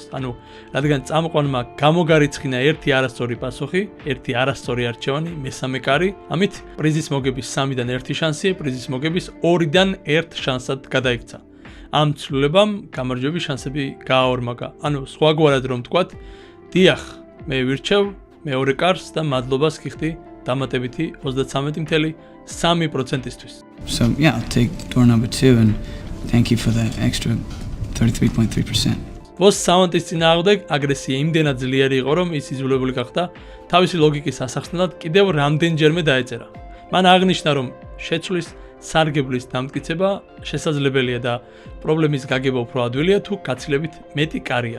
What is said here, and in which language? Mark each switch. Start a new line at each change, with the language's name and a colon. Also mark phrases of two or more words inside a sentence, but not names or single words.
Georgian: ანუ, რადგან წამყვანმა გამოგარიცხინა ერთი არასწორი პასუხი, ერთი არასწორი არჩევანი, მესამე კარი, ამით პრიზის მოგების 3-დან 1 შანსი, პრიზის მოგების 2-დან 1 შანსად გადაიქცა. ამ ცვლილებამ გამარჯვების შანსები გააორმაგა. ანუ სხვაგვარად რომ ვთქვათ, დიახ, მე ვირჩევ მეორე კარს და მადლობას გიხდი დამატებითი 33.3%-ისთვის.
English: So yeah, I'll take door number 2 and thank you for the extra 33.3%.
Georgian: ბოს საუნტის წინააღმდეგ აგრესია იმდენად ძლიერი იყო, რომ ის იძულებული გახდა თავისი ლოგიკის ასახსნელად კიდევ რამდენჯერმე დაეწერა. მან აღნიშნა, რომ შეცვლის სარგებლის დამტკიცება შესაძლებელია და პრობლემის გაგება უფრო ადვილია თუ გაცილებით მეტი კარია.